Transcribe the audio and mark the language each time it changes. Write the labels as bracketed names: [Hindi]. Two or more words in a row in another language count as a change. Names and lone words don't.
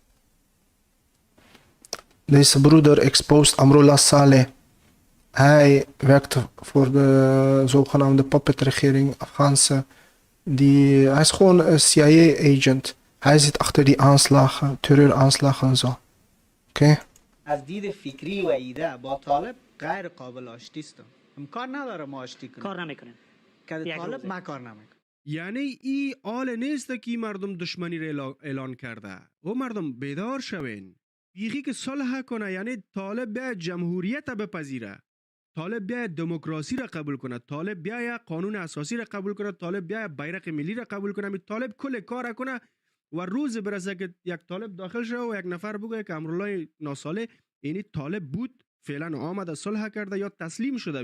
[Dutch] Deze broeder exposed Amrullah Saleh. Hij werkte voor de zogenaamde puppetregering, Afghaanse. Hij is gewoon een CIA-agent. Hij zit achter die aanslagen, terreuraanslagen en zo. Oké? [Persian] از دید فکری و ایده با طالب غیر قابل آشتی است. امکان نداره ما آشتی کنیم. کار نمیکنیم. که طالب ما کار نمیکنه. یعنی ای آل نیست که مردم دشمنی را اعلان کرده. او مردم بیدار شوین. بیخی که صلح کنه، یعنی طالب بیاید جمهوریت بپذیره، طالب بیاید دموکراسی را قبول کنه، طالب بیاید قانون اساسی را قبول کنه، طالب بیاید بیرق ملی را قبول کنه، طالب کل کار کنه و روز برسه که یک طالب داخل شه و یک نفر بگه که امرالله ناصالح اینی طالب بود، فعلا آمده صلح کرده یا تسلیم شده.